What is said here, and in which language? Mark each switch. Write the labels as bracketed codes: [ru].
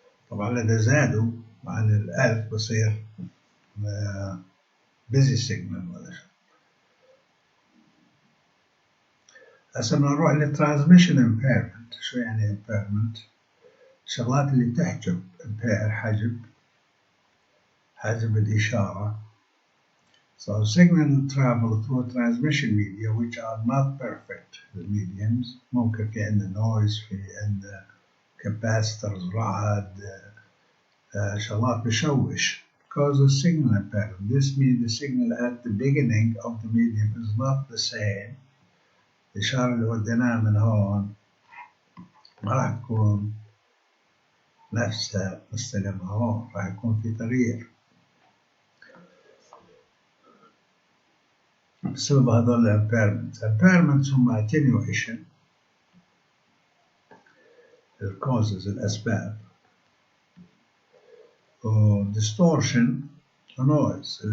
[ar] طبعا إذا زادوا عن 1000 بصير [en] busy signal [ar] ولا شيء. هسه بدنا نروح للترانسميشن impairment. شو يعني impairment؟ الشغلات اللي تحجب impair حجب الإشارة. [en] So signal travel through transmission media which are not perfect mediums. [ar] ممكن في عندنا noise، في عندنا capacitors، رعد، شغلات بشوش [en] cause a signal impairment. This means the signal at the beginning of the medium is not the same. [ar] الإشارة اللي وديناها من هون ما راح تكون نفسها مستلمها هون، راح يكون في تغيير بسبب هذول impairments هم attenuation الcauses الأسباب، و [en] distortion noise.